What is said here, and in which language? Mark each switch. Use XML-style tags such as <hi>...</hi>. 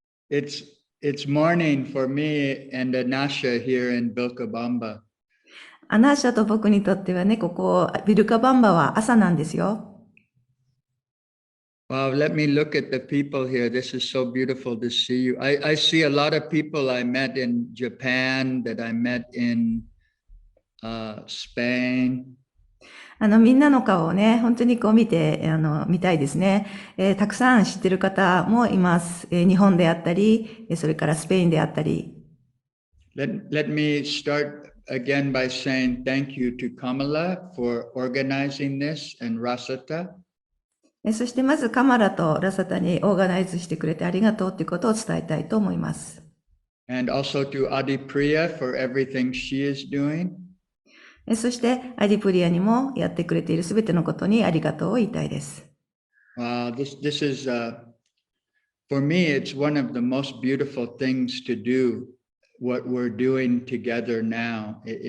<en>It's morning for me and Anasha here in Vilcabamba.</en> <ja>アナーシャと僕にとってはね、ここビルカバンバは朝なんですよ。</ja> <en>Wow, let me look at the people here. This is so beautiful to see you. I see a lot of people I met in Japan, that I met in Spain.</en> <ja>みんなの顔をね、本当にこう見たいですね。たくさん知ってる方もいます。日本であったり、それからスペインであったり。</ja> <en>Let me start again by saying thank you to Kamala for organizing this and Rasata.</en> <ja>そしてまずカマラとラサタにオーガナイズしてくれてありがとうということを伝えたいと思います。</ja> <en>And also to Adipriya for everything she is doing.</en> <ja>そしてアディプリアにもやってくれているすべてのことにありがとうを言いたいです。</ja> <en>This is, for me, it's one of the most beautiful things to do, what we're doing together now.</en>